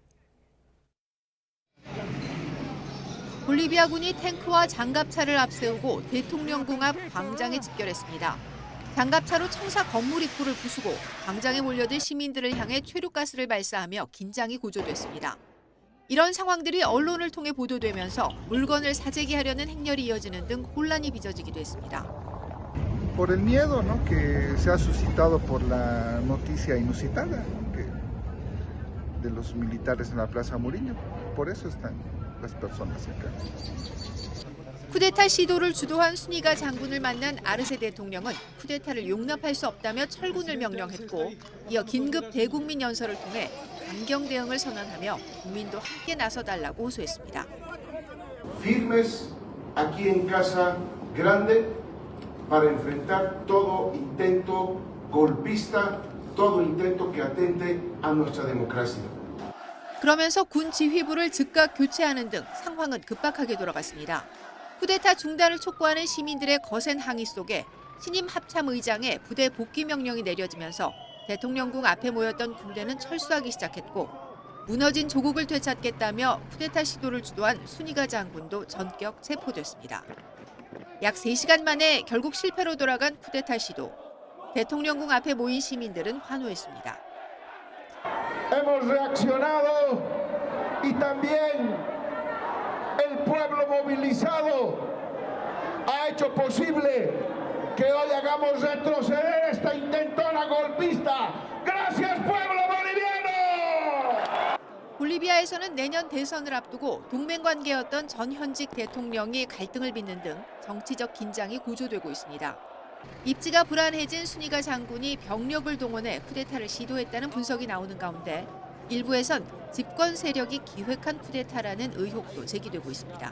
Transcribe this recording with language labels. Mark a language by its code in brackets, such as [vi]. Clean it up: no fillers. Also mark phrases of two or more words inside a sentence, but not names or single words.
[ko] 볼리비아군이 탱크와 장갑차를 앞세우고 대통령궁 앞 광장에 집결했습니다. 장갑차로 청사 건물 입구를 부수고 광장에 몰려들 시민들을 향해 최루가스를 발사하며 긴장이 고조됐습니다. 이런 상황들이 언론을 통해 보도되면서 물건을 사재기 하려는 행렬이 이어지는 등 혼란이 빚어지기도 했습니다. [es] Por el miedo, ¿no? que se ha suscitado por la noticia inusitada de los militares en la Plaza Murillo. Por eso están las personas acá. [ko] 쿠데타 시도를 주도한 순이가 장군을 만난 아르세 대통령은 쿠데타를 용납할 수 없다며 철군을 명령했고 이어 긴급 대국민 연설을 통해 강경 대응을 선언하며 국민도 함께 나서달라고 호소했습니다. [es] Firmes aquí en Casa Grande para enfrentar todo intento golpista, todo intento que atente a nuestra democracia. [ko] 그러면서 군 지휘부를 즉각 교체하는 등 상황은 급박하게 돌아갔습니다. 쿠데타 중단을 촉구하는 시민들의 거센 항의 속에 신임 합참의장의 부대 복귀 명령이 내려지면서 대통령궁 앞에 모였던 군대는 철수하기 시작했고 무너진 조국을 되찾겠다며 쿠데타 시도를 주도한 순이가 장군도 전격 체포됐습니다. 약 3시간 만에 결국 실패로 돌아간 쿠데타 시도. 대통령궁 앞에 모인 시민들은 환호했습니다. [es] Hemos reaccionado y también el pueblo movilizado ha hecho posible que hoy hagamos retroceder esta intentona golpista. Gracias, pueblo boliviano! [ko] 볼리비아에서는 내년 대선을 앞두고 동맹 관계였던 전 현직 대통령이 갈등을 빚는 등 정치적 긴장이 고조되고 있습니다. 입지가 불안해진 순이가 장군이 병력을 동원해 쿠데타를 시도했다는 분석이 나오는 가운데 일부에선 집권 세력이 기획한 쿠데타라는 의혹도 제기되고 있습니다.